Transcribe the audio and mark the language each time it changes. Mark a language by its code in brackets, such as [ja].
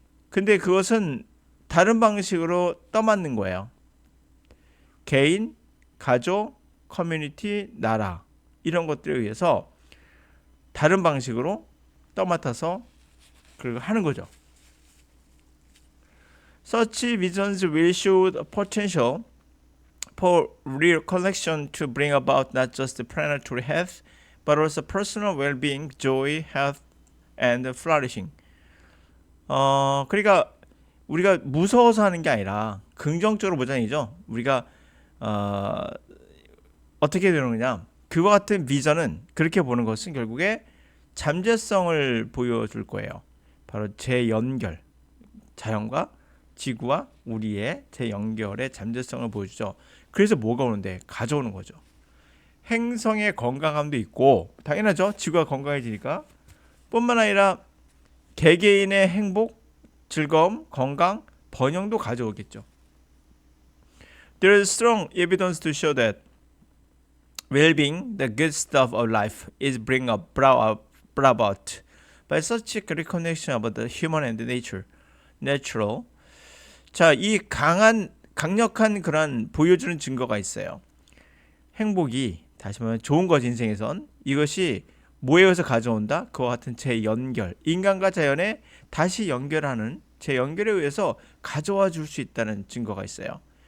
[ko] 근데 그것은 다른 방식으로 떠맡는 거예요. 개인, 가족, 커뮤니티, 나라 이런 것들에 의해서 다른 방식으로 떠맡아서 그걸 하는 거죠. [en] Such visions will show the potential for real connection to bring about not just planetary health, but also personal well-being, joy, health, and flourishing. [ko] 그러니까 우리가 무서워서 하는 게 아니라 긍정적으로 보자니죠. 우리가 어떻게 되는 거냐? 그와 같은 비전은 그렇게 보는 것은 결국에 잠재성을 보여줄 거예요. 바로 재연결, 자연과 지구와 우리의 재연결의 잠재성을 보여주죠. 그래서 뭐가 오는데? 가져오는 거죠. 행성의 건강함도 있고 당연하죠. 지구가 건강해지니까 뿐만 아니라 개개인의 행복, 즐거움, 건강, 번영도 가져오겠죠. [en] There is strong evidence to show that well-being, the good stuff of life, is brought about by such a reconnection about the human and the natural. [ko] 자, 이 강력한 그런 보여주는 증거가 있어요. 행복이 다시 말하면 좋은 것 인생에선 이것이 뭐에 의해서 가져온다? 그와 같은 재연결, 인간과 자연에 다시 연결하는 재연결에 의해서 가져와 줄 수 있다는 증거가 있어요.